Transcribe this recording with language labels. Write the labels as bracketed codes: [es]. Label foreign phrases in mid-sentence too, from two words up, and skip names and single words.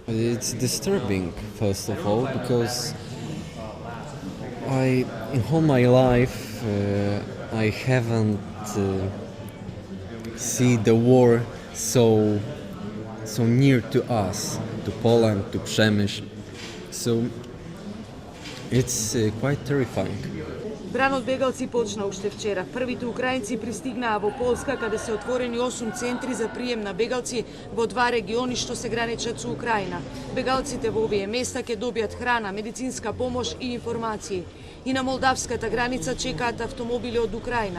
[en] It's disturbing, first of all, because in all my life, I haven't seen the war so near to us, to Poland, to Przemyśl. So it's quite terrifying. [mk] Бранот бегалци почна уште вчера. Првите украинци пристигнаа во Полска, каде се отворени 8 центри за прием на бегалци во 2 региони што се граничат со Украина. Бегалците во овие места ќе добијат храна, медицинска помош и информации. И на молдавската граница чекаат автомобили од Украина.